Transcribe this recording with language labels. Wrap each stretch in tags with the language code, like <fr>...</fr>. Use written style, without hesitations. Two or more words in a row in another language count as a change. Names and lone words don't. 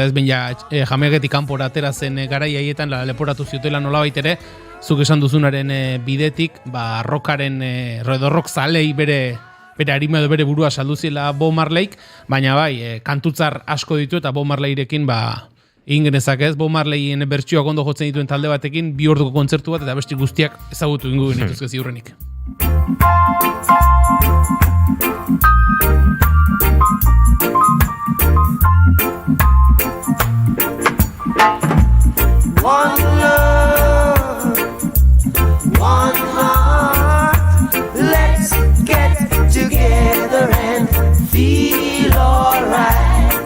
<eu>ez baina Jamaikatik kanpora atera zen garai haietan leporatu ziotela nolabait ere, zuk esan duzunaren bidetik, rockaren, rock zalei bere harima edo bere burua salduziela Bob Marleyk, baina bai, kantutzar asko ditu eta Bob Marleyrekin egin genezak ez, Bob Marleyen bertsioak ondo jotzen dituen talde batekin, 2 orduko kontzertu bat eta beste guztiak ezagutu ingo genituzke ziurrenik.</eu> <en>One love, one heart, let's get together and feel alright.</en>